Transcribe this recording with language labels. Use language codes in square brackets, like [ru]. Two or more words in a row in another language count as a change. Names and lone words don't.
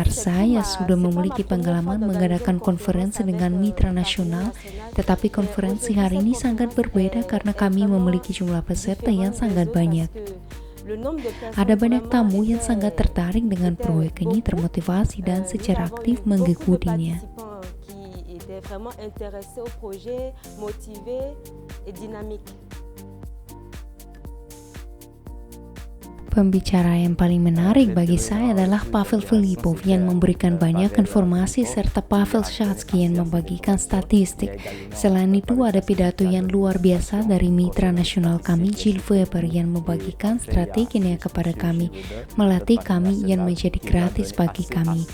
[id] Saya sudah memiliki pengalaman mengadakan konferensi dengan mitra nasional, tetapi konferensi hari ini sangat berbeda karena kami memiliki jumlah peserta yang sangat banyak. Ada banyak tamu yang sangat tertarik dengan proyek ini, termotivasi dan secara aktif mengikutinya. [fr] Vraiment intéressés au projet, motivés et dynamiques. [id] Pembicara yang paling menarik bagi saya adalah Pavel Filipov yang memberikan banyak informasi serta Pavel Shatsky yang membagikan statistik. Selain itu ada pidato yang luar biasa dari mitra nasional kami Jill Weber yang membagikan strateginya kepada kami, melatih kami yang menjadi gratis bagi kami.